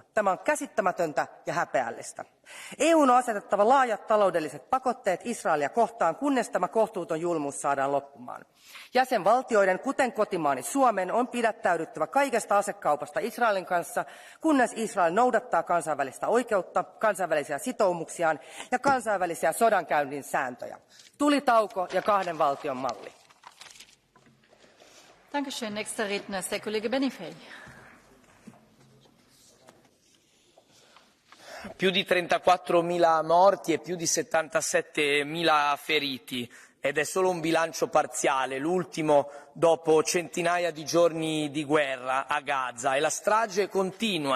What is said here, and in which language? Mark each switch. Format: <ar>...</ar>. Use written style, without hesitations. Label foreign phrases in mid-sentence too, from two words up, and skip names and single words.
<fi>Tämä on käsittämätöntä ja häpeällistä. EU on asetettava laajat taloudelliset pakotteet Israelia kohtaan, kunnes tämä kohtuuton julmuus saadaan loppumaan. Jäsenvaltioiden, kuten kotimaani Suomen, on pidättäydyttävä kaikesta asekaupasta Israelin kanssa, kunnes Israel noudattaa kansainvälistä oikeutta, kansainvälisiä sitoumuksiaan ja kansainvälisiä sodankäynnin sääntöjä. Tulitauko ja kahden valtion malli.</fi> <de>Dankeschön. Nächster Redner ist der Kollege Benifei.</de> <it>Più di 34.000 morti e più di 77.000 feriti. Ed è solo un bilancio parziale, l'ultimo dopo centinaia di giorni di guerra a Gaza, e la strage continua.</it>